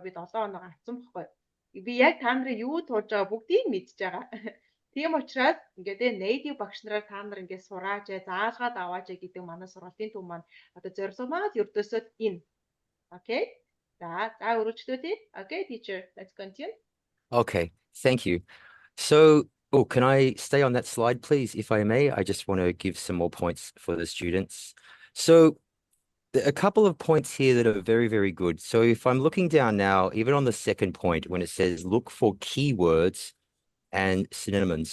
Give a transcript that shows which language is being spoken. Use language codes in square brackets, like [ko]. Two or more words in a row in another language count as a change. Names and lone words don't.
[mn] Би 7 хоног авсан байхгүй. Би яг та нарын юу туулж байгаа бүгдийг мэдж байгаа. Тийм учраас ингээд native багш нараар та нар ингээд сурааж, заалгаад аваач гэдэг манай сургалтын төв маань одоо зорилго маань ердөөсөө энэ. Okay? За өргөжлүүлье. [en] Okay, teacher, let's continue. Okay, thank you. So, can I stay on that slide, please, if I may? I just want to give some more points for the students. So, a couple of points here that are very, very good. So if I'm looking down now, even on the second point, when it says look for keywords and synonyms.